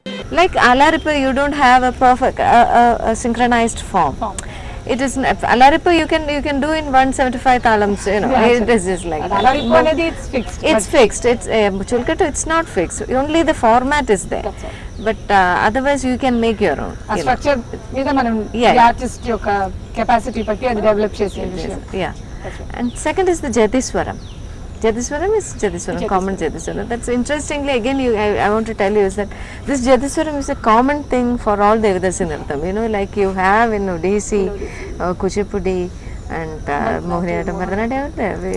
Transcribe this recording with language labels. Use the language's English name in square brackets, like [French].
[English] Like Alarippa, you don't have a perfect synchronized form. it is Alaripu you can do in 175 talams, you know. Yeah, it is just like that. Alaripu అనేది it's fixed. It's fixed. It's Chulkattu. It's not fixed. Only the format is there. That's all. But otherwise, you can make your own. Ah you know. [Telugu] Structure మీద మనం [English] Yeah. [Telugu] Artist యొక్క capacity బట్టి అది develop చేసే విషయం. [English] Yeah. And second is the Jatiswaram. Jatiswaram is Jatiswaram, common Jatiswaram. That's interestingly again. I want to tell you is that this Jatiswaram is a common thing for all Devadasi Nirtam. You know, like you have in Odissi, Kuchipudi, and Mohiniyattam, Bharatanatyam.